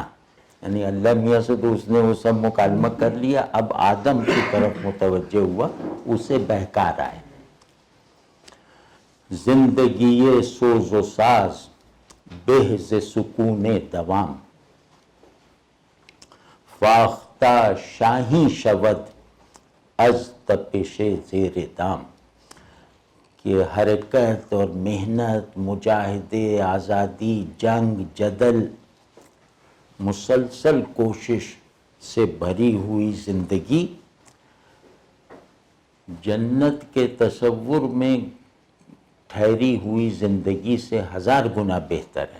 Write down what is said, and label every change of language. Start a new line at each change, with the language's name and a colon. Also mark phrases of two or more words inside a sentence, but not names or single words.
Urdu: یعنی اللہ میاں سے تو اس نے وہ سب مکالمہ کر لیا، اب آدم کی طرف متوجہ ہوا، اسے بہکا رہا ہے.
Persian: زندگی سوز و ساز بہ ز سکون دوام، فاختہ شاہی شود از تپش زیر دام،
Urdu: کہ حرکت اور محنت، مجاہدے، آزادی، جنگ، جدل، مسلسل کوشش سے بھری ہوئی زندگی جنت کے تصور میں ٹھہری ہوئی زندگی سے 1000 گنا بہتر ہے.